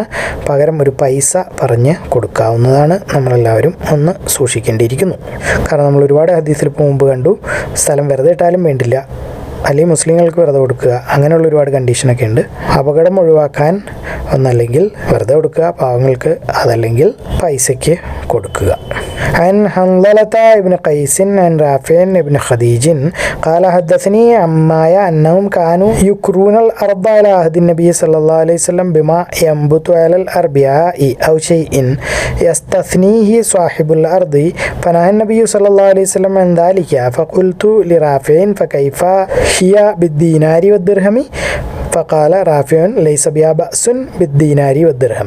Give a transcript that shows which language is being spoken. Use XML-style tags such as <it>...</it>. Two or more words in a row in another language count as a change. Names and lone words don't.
<ml>പകരം ഒരു പൈസ പറഞ്ഞ് കൊടുക്കാവുന്നതാണ്. നമ്മളെല്ലാവരും ഒന്ന് സൂക്ഷിക്കേണ്ടിയിരിക്കുന്നു. കാരണം നമ്മൾ ഒരുപാട് ഹദീസിൽ മുമ്പ് കണ്ടു, സ്ഥലം വെറുതെ ഇട്ടാലും വേണ്ടില്ല, അല്ലെങ്കിൽ മുസ്ലിങ്ങൾക്ക് വെറുതെ കൊടുക്കുക, അങ്ങനെയുള്ള ഒരുപാട് കണ്ടീഷനൊക്കെ ഉണ്ട്. അപകടം ഒഴിവാക്കാൻ ഒന്നല്ലെങ്കിൽ വെറുതെ കൊടുക്കുക പാവങ്ങൾക്ക്, അതല്ലെങ്കിൽ പൈസയ്ക്ക് കൊടുക്കുക.</ml> <ar>عن حنظلة ابن قيس عن رافع ابن خديج قال حدثني عمايا أنهم كانوا يكرون الأرض على عهد النبي صلى الله عليه وسلم بما ينبت على الأربعاء أو شيء يستثنيه صاحب الأرض فنهى النبي صلى الله عليه وسلم عن ذلك فقلت لرافع فكيف هي بالدينار والدرهم فقال رافع ليس بها بأس بالدينار والدرهم.</ar>